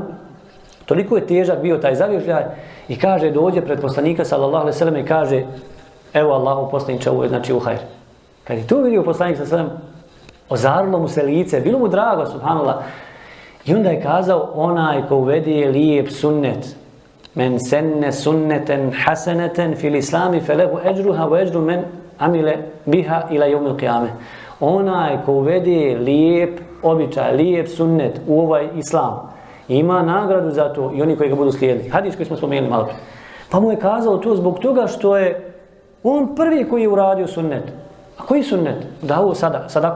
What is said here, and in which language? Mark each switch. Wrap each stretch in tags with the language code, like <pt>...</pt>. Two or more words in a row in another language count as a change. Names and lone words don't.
<bs>Toliko je težak bio taj zavježđaj i kaže, dođe pred poslanika</bs> <ar>صلى الله عليه وسلم</ar> <bs>i kaže: evo Allahu poslaniče, ovo je znači u hajr. Kad je to vidio poslanik</bs> <ar>صلى الله عليه وسلم,</ar> <bs>ozarilo mu se lice, bilo mu drago, subhanallah. I onda je kazao: onaj ko uvede lijep sunnet,</bs> <ar>من سن سنة حسنة في الإسلام فله أجرها وأجر من عمل بها إلى يوم القيامة.</ar> <bs>Onaj ko uvede lijep običaj, lijep sunnet u ovaj islam, ima nagradu za to i oni koji ga budu slijedili. Hadis koji smo spomenuli malo prije. Pa mu je kazao to zbog toga što je on prvi koji je uradio sunnet. A koji sunnet? Dao sadaku.</bs>